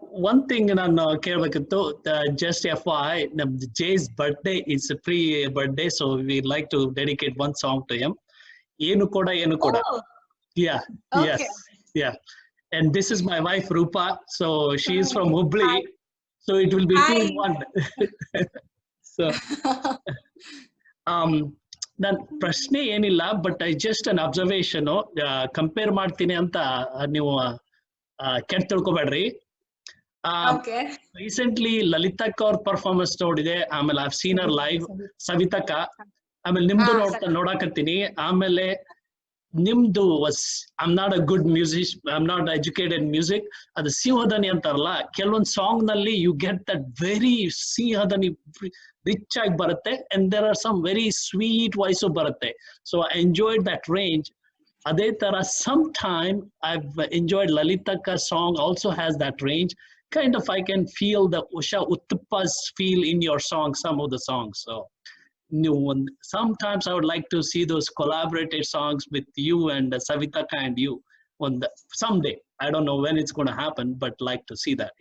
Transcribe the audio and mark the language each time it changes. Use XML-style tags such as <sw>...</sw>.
<en>one thing</en> <kn>ನಾನು ಕೇಳ್ಬೇಕಿತ್ತು,</kn> <en>just FYI,</en> <kn>ನಮ್ದು</kn> <en>Jay's birthday it's pre birthday, so we like to dedicate one song to him. ಏನು ಕೂಡ yeah, yes, yeah. And this is my wife Rupa, so she is from Hubli, so it will be 2 in 1.</en> <kn>So ನನ್ ಪ್ರಶ್ನೆ ಏನಿಲ್ಲ,</kn> <en>but I just an observation compare</en> <kn>ಮಾಡ್ತೀನಿ ಅಂತ ನೀವು ಕೆಟ್ಟ ತಿಳ್ಕೊಬೇಡ್ರಿ. Recently ಲಲಿತಕ್ಕ ಅವ್ರ ಪರ್ಫಾರ್ಮೆನ್ಸ್ ನೋಡಿದೆ, ಆಮೇಲೆ</kn> <en>I've seen our live,</en> <kn>ಸವಿತಕ್ಕ, ಆಮೇಲೆ ನಿಮ್ದು ನೋಡಾಕತ್ತೀನಿ. ಆಮೇಲೆ ನಿಮ್ದು</kn> <en>I'm not a good music, I'm not educated music,</en> <kn>ಅದು ಸಿಂಹದನಿ ಅಂತಾರಲ್ಲ, ಕೆಲವೊಂದು ಸಾಂಗ್ ನಲ್ಲಿ</kn> <en>you get that very ಸಿಂಹದನಿ</en> <kn>rich ಆಗಿ ಬರುತ್ತೆ,</kn> <en>and there are some very sweet voice</en> <kn>ಬರುತ್ತೆ.</kn> <en>So I enjoyed that range.</en> <kn>ಅದೇ ತರ</kn> <en>Some time I've enjoyed ಲಲಿತಕ್ಕ song also has that range. Kind of I can feel the Usha Uttapa's feel in your song, some of the songs. So new one. Sometimes I would like to see those collaborated songs with you and Savitaka and you on the someday. I don't know when it's going to happen, but like to see that.</en>